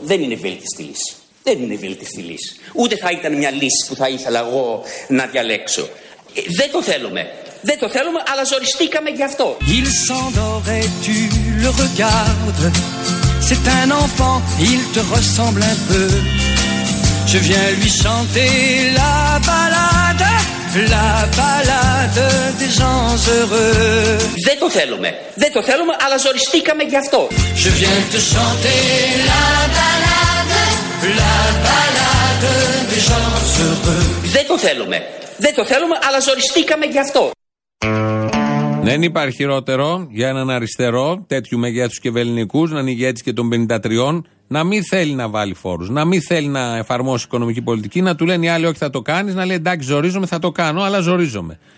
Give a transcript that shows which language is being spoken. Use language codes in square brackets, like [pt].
[el] Δεν είναι βέλτιστη λύση. Δεν είναι βέλτιστη λύση. Ούτε θα ήταν μια λύση που θα ήθελα εγώ να διαλέξω. Δεν το θέλουμε. Δεν το θέλουμε, αλλά ζοριστήκαμε γι' αυτό. [fr] Il s'endort et tu le regardes. C'est un enfant, il te ressemble un peu. Je viens lui chanter la balade des gens heureux. [el] Δεν το θέλουμε, δεν το θέλουμε, αλλά ζοριστήκαμε γι' αυτό. [fr] Je viens te chanter la balade des gens heureux. [el] Δεν το θέλουμε, δεν το θέλουμε, αλλά ζοριστήκαμε γι' αυτό. Δεν υπάρχει χειρότερο για έναν αριστερό τέτοιου μεγέθους και βεληνικούς να είναι ηγέτης και των 53, να μην θέλει να βάλει φόρους, να μην θέλει να εφαρμόσει οικονομική πολιτική, να του λένε οι άλλοι όχι θα το κάνεις, να λέει εντάξει ζορίζομαι, θα το κάνω, αλλά ζορίζομαι.